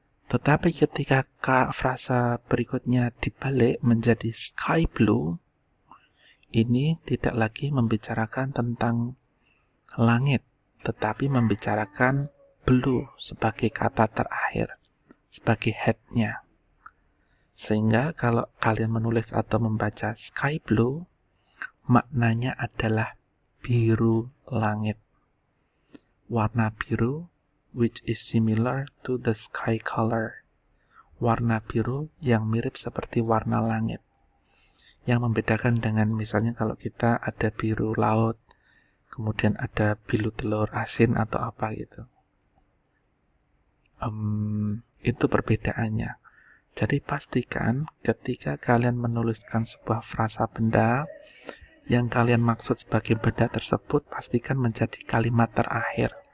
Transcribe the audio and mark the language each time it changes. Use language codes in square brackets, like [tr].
[id] Tetapi ketika frasa berikutnya dibalik menjadi sky blue, ini tidak lagi membicarakan tentang langit, tetapi membicarakan blue sebagai kata terakhir, sebagai headnya. Sehingga kalau kalian menulis atau membaca sky blue, maknanya adalah biru langit. Warna biru [en] which is similar to the sky color. [id] Warna biru yang mirip seperti warna langit. Yang membedakan dengan misalnya kalau kita ada biru laut, kemudian ada biru telur asin atau apa gitu. Itu perbedaannya. Jadi pastikan ketika kalian menuliskan sebuah frasa benda, yang kalian maksud sebagai benda tersebut pastikan menjadi kalimat terakhir.